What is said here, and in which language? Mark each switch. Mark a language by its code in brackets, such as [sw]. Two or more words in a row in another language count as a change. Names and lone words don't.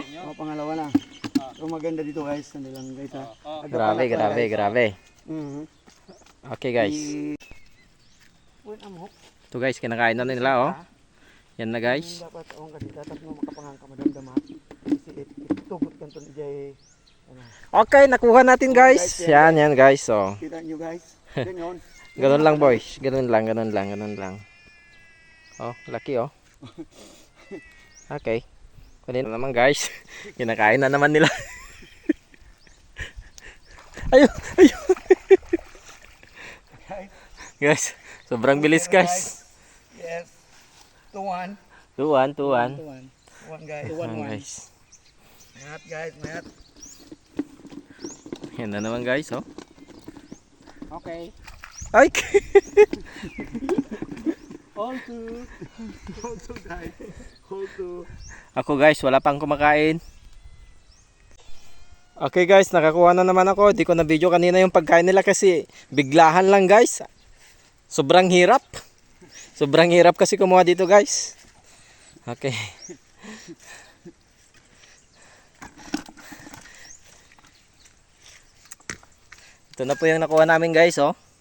[tl] Pangalawa na. So maganda dito guys. Sandali lang guys ha. Grabe. Mhm. [en] Okay guys. [tl] Wait, amok. Ito guys, kinakain na nila oh. Yan na guys. Dapat ang kasi dapat mo makapangang ka madamdam ha. [ilo] Kasi itubot kanton ijay. [tl] Ano. Okay, nakuha natin guys. Yan guys oh. Kita nyo guys. Ganyan. Ganun lang boys. Ganun lang. Oh, laki oh. Okay. Kunin na naman guys. Kinakain na naman nila. Ayun. Guys, sobrang bilis guys. [en] Yes. 2-1. 2-1. 2-1 guys. [tl] Ayan, guys. [ilo] Mayat guys, mayat. [tl] Yan na naman guys oh. Okay. Ay! [en] Hold to. Hold to guys. Hold to. [tl] Ako guys, wala pang kumakain. [en] Okay guys, [tl] nakakuha na naman ako. Di ko na video kanina yung pagkain nila kasi biglahan lang guys. Sobrang hirap. Sobrang hirap kasi kumuha dito guys. Okay. Ito na po yung nakuha namin guys, oh.